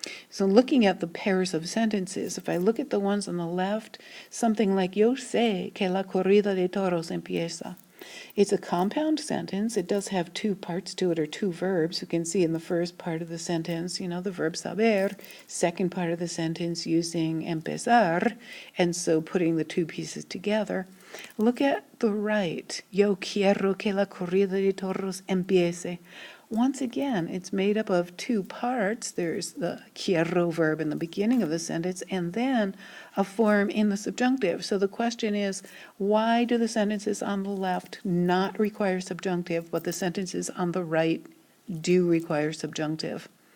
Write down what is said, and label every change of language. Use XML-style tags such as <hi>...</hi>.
<en>So looking at the pairs of sentences, if I look at the ones on the left, something like</en> <es>yo sé que la corrida de toros empieza.</es> <en>It's a compound sentence. It does have 2 parts to it, or 2 verbs. You can see in the first part of the sentence, the verb saber, second part of the sentence using empezar, and so putting the 2 pieces together. Look at the right.</en> <es>Yo quiero que la corrida de toros empiece.</es> <en>Once again, it's made up of 2 parts. There's the quiero verb in the beginning of the sentence, and then a form in the subjunctive. So the question is, why do the sentences on the left not require subjunctive, but the sentences on the right do require subjunctive?</en>